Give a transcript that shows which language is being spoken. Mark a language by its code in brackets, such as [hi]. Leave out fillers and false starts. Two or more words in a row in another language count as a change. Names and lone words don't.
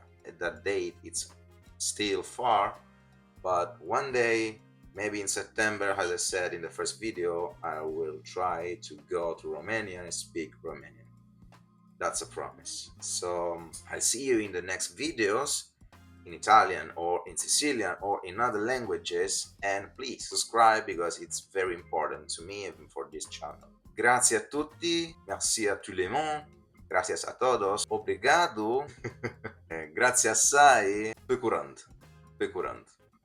[en] At that date, it's still far, but one day, maybe in September, as I said in the first video, I will try to go to Romania and speak Romanian. That's a promise. So I'll see you in the next videos in Italian or in Sicilian or in other languages, and please subscribe because it's very important to me and for this channel. [it] Grazie a tutti, [fr] merci à tout le monde, [es] gracias a todos, [it] obrigado, grazie assai, [ro] pe curând, pe curând.